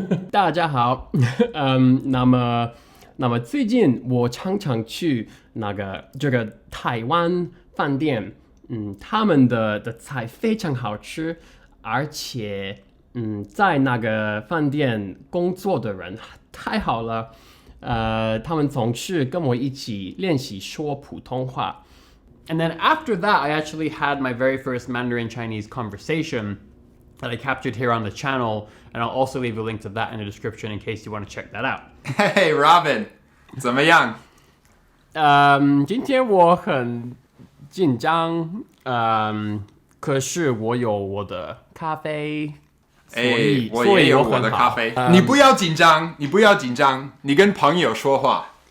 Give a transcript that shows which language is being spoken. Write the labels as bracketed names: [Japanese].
[Chinese] 大家好，那么最近我常常去这个台湾饭店，他们的菜非常好吃，而且在那个饭店工作的人太好了，他们总是跟我一起练习说普通话。 [English] And then after that, I actually had my very first Mandarin Chinese conversation that I captured here on the channel, and I'll also leave a link to that in the description in case you want to check that out. [Chinese] Hey, Robin, 怎么样？今天我很紧张，可是我有我的咖啡，所以我也有我的咖啡。你不要紧张，你跟朋友说话。